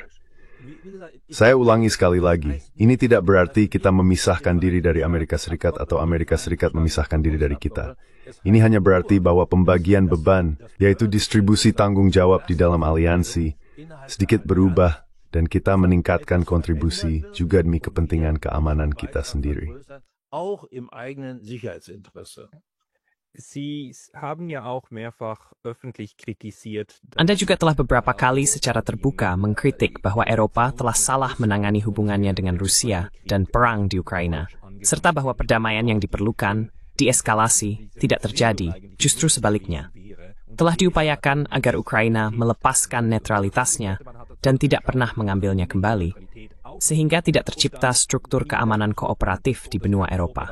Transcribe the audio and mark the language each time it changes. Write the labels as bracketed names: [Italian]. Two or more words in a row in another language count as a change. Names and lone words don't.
[Indonesian] Saya ulangi sekali lagi, ini tidak berarti kita memisahkan diri dari Amerika Serikat atau Amerika Serikat memisahkan diri dari kita. Ini hanya berarti bahwa pembagian beban, yaitu distribusi tanggung jawab di dalam aliansi, sedikit berubah dan kita meningkatkan kontribusi juga demi kepentingan keamanan kita sendiri. [German] Sie haben ja auch mehrfach öffentlich kritisiert. [Indonesian] Anda juga telah beberapa kali secara terbuka mengkritik bahwa Eropa telah salah menangani hubungannya dengan Rusia dan perang di Ukraina, serta bahwa perdamaian yang diperlukan, dieskalasi, tidak terjadi, justru sebaliknya. Telah diupayakan agar Ukraina melepaskan netralitasnya dan tidak pernah mengambilnya kembali, sehingga tidak tercipta struktur keamanan kooperatif di benua Eropa.